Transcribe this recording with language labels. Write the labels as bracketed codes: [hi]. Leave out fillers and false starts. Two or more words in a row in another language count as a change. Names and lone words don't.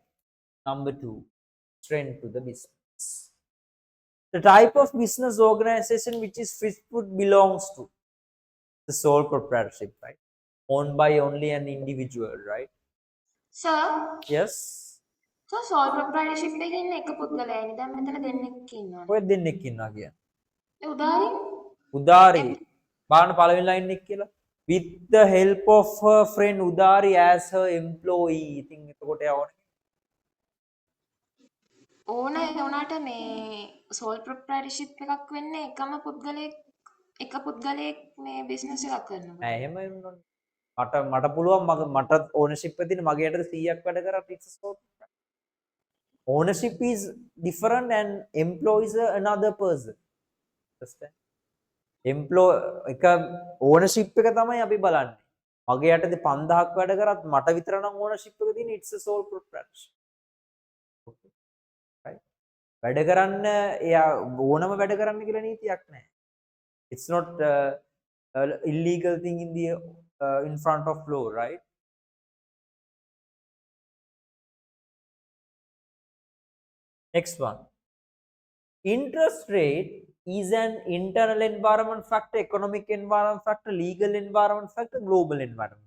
[en] Number two, strength to the business. The type of business organization which is fish food belongs to the sole proprietorship, right? Owned by only an individual, right? Sir, Yes. so sole proprietorship [si] එකේ ඉන්න එක පුද්ගලයානේ. දැන් මෙතන දෙන්නෙක් ඉන්නවනේ. ඔය දෙන්නෙක් ඉන්නවා කියන්නේ. ඒ උදාරි උදාරි බලන්න පළවෙනි ලයින් එක කියලා. [en] With the help of her friend Udari as her employee. [si] ඉතින් එතකොට යවන්නේ ඕන ඒ උනාට මේ [en] sole proprietorship [si] එකක් වෙන්නේ එක පුද්ගලයෙක් මේ business එකක් කරනකොට. නෑ එහෙම වෙන්නේ මට පුළුවන් මට ownership එක තියෙන මගේ යටතේ 100ක් වැඩ කරත් [en] it's a sole proprietorship. Ownership is different and employee is another person. [si] Understand? එක ownership එක තමයි අපි බලන්නේ. මගේ යටතේ 5000ක් වැඩ කරත් මට විතර නම් ownership එක තියෙන [en] it's a sole proprietorship. Okay. Right? [si] වැඩ කරන්න එයා ඕනම වැඩ කරන්න කියලා නීතියක් නැහැ. [en] It's not illegal thing in the in front of law, right? Next one. Interest rate is an internal environment factor, economic environment factor, legal environment factor, global environment.